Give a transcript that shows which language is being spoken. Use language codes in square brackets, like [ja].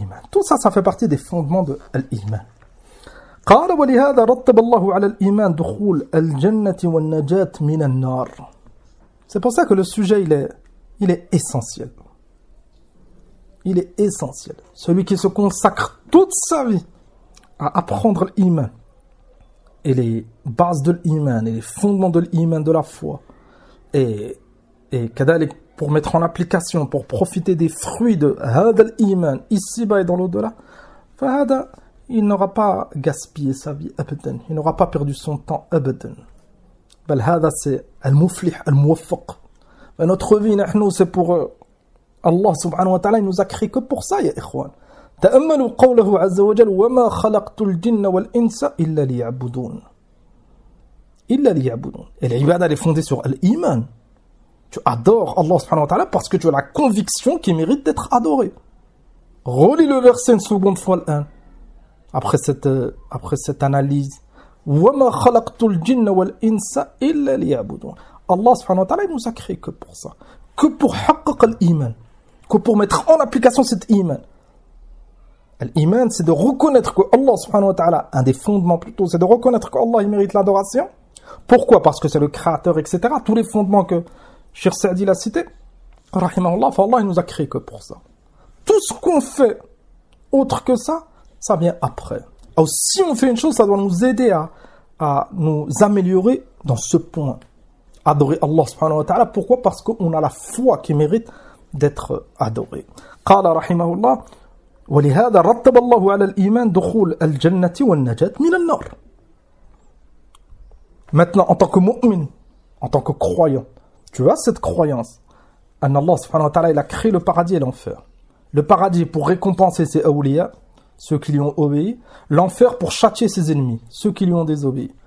[fr] Tout ça, ça fait partie des fondements de l'Iman. [ar] قال ولهذا رتب الله على الإيمان دخول الجنة والنجاة من النار. [fr] C'est pour ça que le sujet, il est essentiel. Il est essentiel. Celui qui se consacre toute sa vie à apprendre l'Iman et les bases de l'Iman et les fondements de l'Iman, de la foi et [ar] كذلك [fr] pour mettre en application, pour profiter des fruits de [ar] هذا الإيمان [fr] ici-bas et dans l'au-delà, [ar] فهذا, [fr] il n'aura pas gaspillé sa vie, [ar] أبداً. [fr] Il n'aura pas perdu son temps, [ar] أبداً. بل هذا [fr] c'est [ar] المفلح, الموفق. [fr] Notre vie, nous, c'est pour Allah subhanahu wa ta'ala, il nous a créé que pour ça, [ar] يا إخوان. تأملوا قوله عز وجل وما خلقت الجن والإنس إلا ليعبدون. إلا ليعبدون. [fr] Et l'ibada, elle est fondée sur l'إيمان. Tu adores Allah subhanahu wa ta'ala parce que tu as la conviction qu'il mérite d'être adoré. Relis le verset une seconde fois l'un. Après cette analyse. [ar] وَمَا خَلَقْتُ الْجِنَّ وَالْإِنسَ إِلَّا لِيَعْبُدُونَ Allah subhanahu wa ta'ala [fr] nous a créé que pour ça. Que pour [ar] حَقَّقَ الْإِيمَانِ [fr] Que pour mettre en application cet iman. L'iman, c'est de reconnaître que Allah subhanahu wa ta'ala, un des fondements plutôt, c'est de reconnaître que Allah il mérite l'adoration. Pourquoi? Parce que c'est le créateur, etc. Tous les fondements que Cheikh Saadi l'a cité, Rahimahullah, Allah il nous a créé que pour ça. Tout ce qu'on fait autre que ça, ça vient après. si on fait une chose, ça doit nous aider à nous améliorer dans ce point. Adorer Allah subhanahu wa ta'ala. Pourquoi? Parce qu'on a la foi qui mérite d'être adorée. [ar] Qala rahimahullah. ولهذا رتب الله على الإيمان دخول الجنة والنجاة من النار. [fr] Maintenant, en tant que mu'min, en tant que croyant, tu as cette croyance en Allah subhanahu wa ta'ala, il a créé le paradis et l'enfer. Le paradis pour récompenser ses awliya, ceux qui lui ont obéi, l'enfer pour châtier ses ennemis, ceux qui lui ont désobéi.